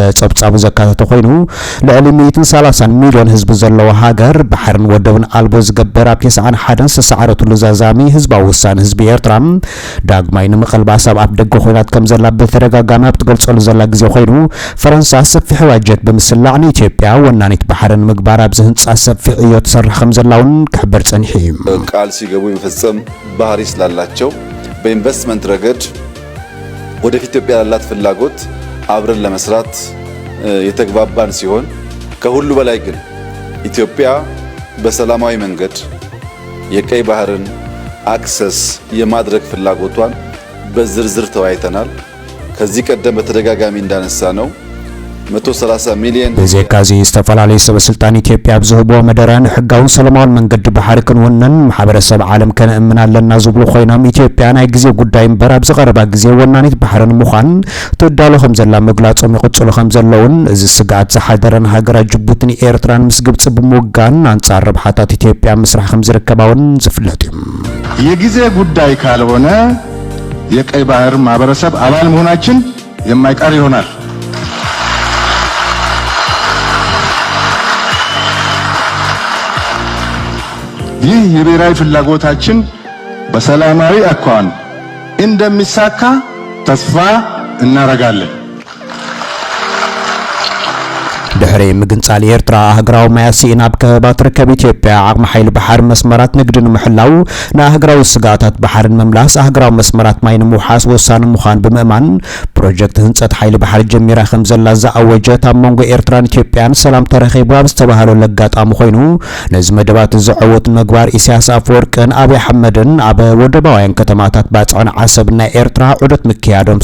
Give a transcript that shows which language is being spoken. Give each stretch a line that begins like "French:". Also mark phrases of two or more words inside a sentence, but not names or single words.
Tigrinya: ጸብጻቡ ዘካተተ ኮይኑ ልዕሊ 130 ሚልዮን ህዝቢ ዘለዎ ሃገር ባሕርን ወደብን ኣልቦ ዝገበር ኣብ 91 ዝተሰዓረቱሉ ዛዛሚ ህዝባዊ ውሳነ ህዝቢ ኤርትራ ዳግማይ ንምቕልባስ ኣብ ኣፍ ደገ ኮይናት ከም ዘላ ብተደጋጋሚ ኣብ ትገልጸሉ ዘላ ግዜ ኮይኑ ፈረንሳ ሰፊሕ ባጀት ብምስላዕ ንኢትዮጵያ ወናኒት ባሕርን ምግባር ኣብዚ ህንጻ ሰፊሕ እዮ ትሰርሕ ከም ዘላውን ክሕበር ጸኒሑ
Amharic: ቃል ሲገቡ የመፈጸም ባህሪ ስላላቸው በኢንቨስትመንት ረገድ ወደፊት ኢትዮጵያ ያላት ፍላጎት አብረን ለመስራት የተግባባን ሲሆን ከሁሉ በላይ ግን ኢትዮጵያ በሰላማዊ መንገድ የቀይ ባህርን አክሰስ የማድረግ ፍላጎቷን በዝርዝር ተወያይተናል። ከዚህ ቀደም በተደጋጋሚ እንዳነሳ ነው
Tigrinya: 130 ሚሊዮን በዘካዚ ዝተፈላለዩ ሰበስልጣን ኢትዮጵያ ብዝህቦ መደራን ሕጋውን ሰላማውን መንገዲ ባሕሪ ክንውነን ማሕበረሰብ ዓለም ከነእምናለና ዝብሉ ኮይኖም ኢትዮጵያ ናይ ግዜ ጉዳይ እምበር ኣብ ዝቐረባ ግዜ ወናኒት ባሕርን ምዃን ትዳሎ ከም ዘላ ምግላጾም ይቕጽሉ ከም ዘለውን እዚ ስጋኣት ዝሓደረን ሃገራት ጅቡቲን ኤርትራን ምስ ግብፂ ብምውጋን አንጻር ረብሓታት ኢትዮጵያ ምስራሕ ከም ዝርከባውን ዝፍለጥ እዩ።
Amharic: የጊዜ ጉዳይ ካልሆነ የቀይ ባህር ማህበረሰብ አባል መሆናችን የማይቀር ይሆናል። ይህ የብሔራዊ ፍላጎታችን በሰላማዊ አኳኋን እንደሚሳካ ተስፋ እናደርጋለን።
Tigrinya: ድሕሪ ምግንጻል ኤርትራ ሃገራዊ ማያሲን ኣብ ከበባ ትርከብ ኢትዮጵያ ዓቕሚ ሓይሊ ባሕር መስመራት ንግድን ምሕላው ንሃገራዊ ስጋታት ባሕርን መምላስ ሃገራዊ መስመራት ማይ ንምውሓስ ወሳኒ ምዃን ብምእማን ፕሮጀክት ህንፀት ሓይሊ ባሕሪ ጀሚራ ከም ዘላ ዝኣወጀት ኣብ መንጎ ኤርትራን ኢትዮጵያን ሰላም ተረኺቡ ኣብ ዝተባሃለሉ ኣጋጣሚ ኮይኑ ነዚ መደባት ዝዕወት ምግባር ኢሳያስ ኣፈወርቅን ኣብይ ኣሕመድን ኣብ ወደባውያን ከተማታት ባፅዕን ዓሰብን ናይ ኤርትራ ዑደት ምክያዶም